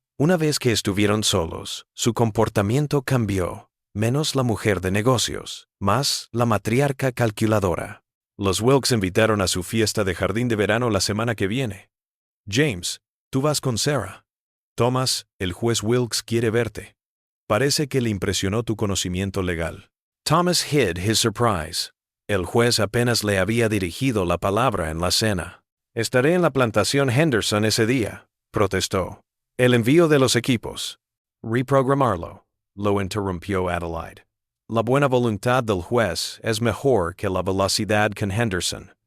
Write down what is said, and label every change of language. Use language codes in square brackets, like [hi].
[es] Una vez que estuvieron solos, su comportamiento cambió, menos la mujer de negocios, más la matriarca calculadora. Los Wilkes invitaron a su fiesta de jardín de verano la semana que viene. James, tú vas con Sarah. Thomas, el juez Wilkes quiere verte. Parece que le impresionó tu conocimiento legal. [en] Thomas hid his surprise. [es] El juez apenas le había dirigido la palabra en la cena. Estaré en la plantación Henderson ese día, protestó. El envío de los equipos. Reprogramarlo, lo interrumpió Adelaide. La buena voluntad del juez es mejor que la velocidad con Henderson.